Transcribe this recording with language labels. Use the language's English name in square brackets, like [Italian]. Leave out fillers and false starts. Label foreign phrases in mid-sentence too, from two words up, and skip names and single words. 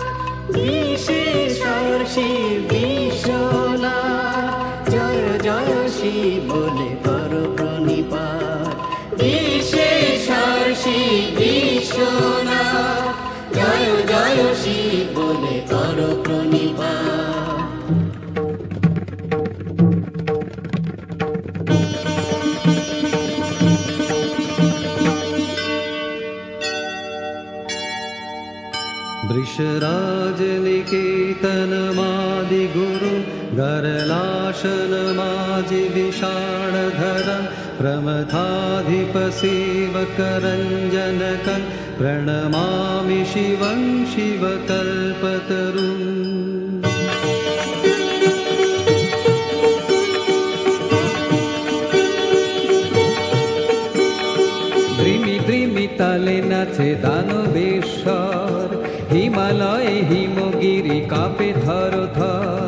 [Bangla] বিশেষর শিব বিশ্বনাথ জয় জয় শিব বলে করো প্রণিপাত। বিশেষর শিব বিশ্বনাথ জয় জয় শিব বলে করো প্রণিপাত। [Sanskrit] वृषराजनिकेतनमादिगुरु गरलाशनमाजिविषाणधरं प्रमथाधिपसेवकरञ्जनकं प्रणमामि शिवं शिवकल्पतरुम् [Bangla] দ্রিমি দ্রিমি তালে নাচে দানবেশ্বর, হিমালয়ে হিমগিরি কাঁপে থর থর।